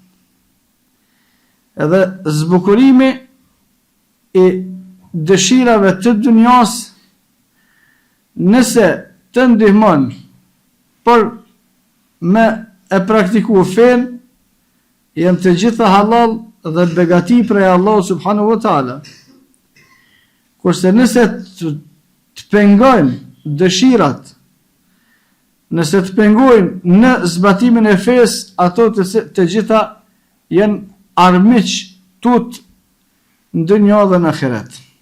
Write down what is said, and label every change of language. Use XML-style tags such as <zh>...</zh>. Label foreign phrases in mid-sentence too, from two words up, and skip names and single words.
<sq>Edhe zbukurimi i dëshirave të dunjas, nëse të ndihmon për me e praktiku fen, janë të gjitha halal dhe begati prej</sq> <ar>الله سبحانه وتعالى.</ar> <sq>Kurse nëse të pengojnë dëshirat, nëse të pengojnë në zbatimin e fes, ato të gjitha janë armiq tut në dunja dhe në ahiret.</sq>